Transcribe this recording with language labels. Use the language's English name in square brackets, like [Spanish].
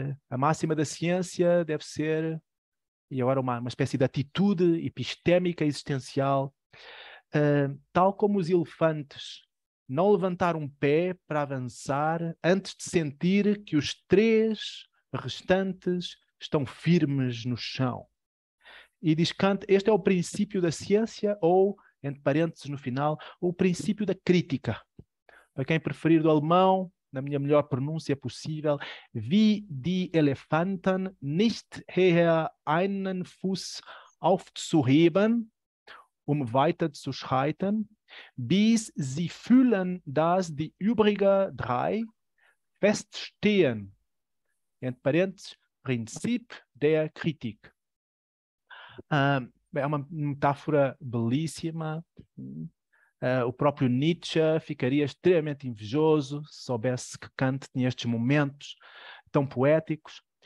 [Portuguese] A máxima da ciência deve ser, e agora uma espécie de atitude epistémica existencial, tal como os elefantes não levantar um pé para avançar antes de sentir que os 3 restantes estão firmes no chão. E diz Kant, este é o princípio da ciência, ou, entre parênteses no final, o princípio da crítica. Para quem preferir do alemão, na minha melhor pronúncia possível, [German] wie die Elefanten nicht eher einen Fuß aufzuheben, weiter zu schreiten, bis sie fühlen, dass die übrigen drei feststehen. [Portuguese] Entre parênteses, [German] Prinzip der Kritik. [Portuguese] É uma metáfora belíssima. O próprio Nietzsche ficaria extremamente invejoso se soubesse que Kant tinha estes momentos tão poéticos.